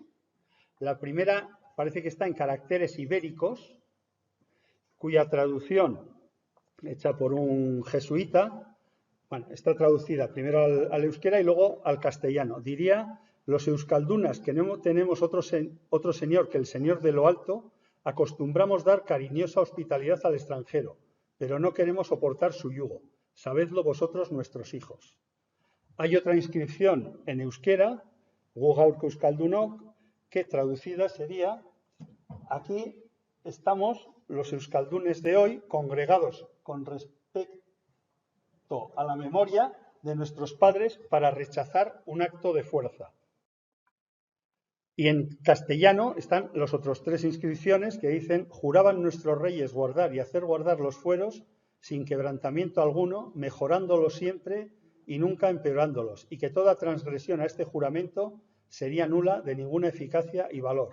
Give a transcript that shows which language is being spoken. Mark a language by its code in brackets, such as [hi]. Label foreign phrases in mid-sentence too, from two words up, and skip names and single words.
[es] La primera parece que está en caracteres ibéricos, cuya traducción, hecha por un jesuita, bueno, está traducida primero al euskera y luego al castellano. Diría, los euskaldunas, que no tenemos otro señor que el Señor de lo Alto, acostumbramos dar cariñosa hospitalidad al extranjero, pero no queremos soportar su yugo. Sabedlo vosotros, nuestros hijos. Hay otra inscripción en euskera, [eu] gu gaurko euskaldunok, [es] que traducida sería, aquí estamos los euskaldunes de hoy congregados con respecto a la memoria de nuestros padres para rechazar un acto de fuerza. Y en castellano están los otros 3 inscripciones que dicen: juraban nuestros reyes guardar y hacer guardar los fueros sin quebrantamiento alguno, mejorándolos siempre y nunca empeorándolos, y que toda transgresión a este juramento sería nula de ninguna eficacia y valor.